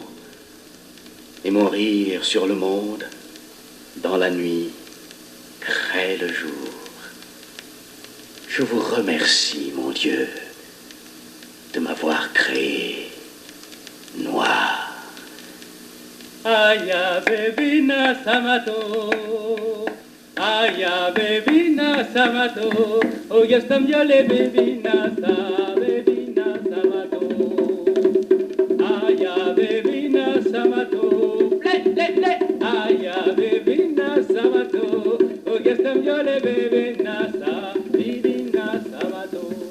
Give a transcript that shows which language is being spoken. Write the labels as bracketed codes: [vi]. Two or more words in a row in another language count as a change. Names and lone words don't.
[fr] Et mon rire sur le monde, dans la nuit, crée le jour. Je vous remercie, mon Dieu, de m'avoir créé noir. Aya bebina samato, aya bebina samato, [en] oh yes tam yole bebina samato, aya bebina samato, aya bebina samato, oh yes tam yole bebina samato.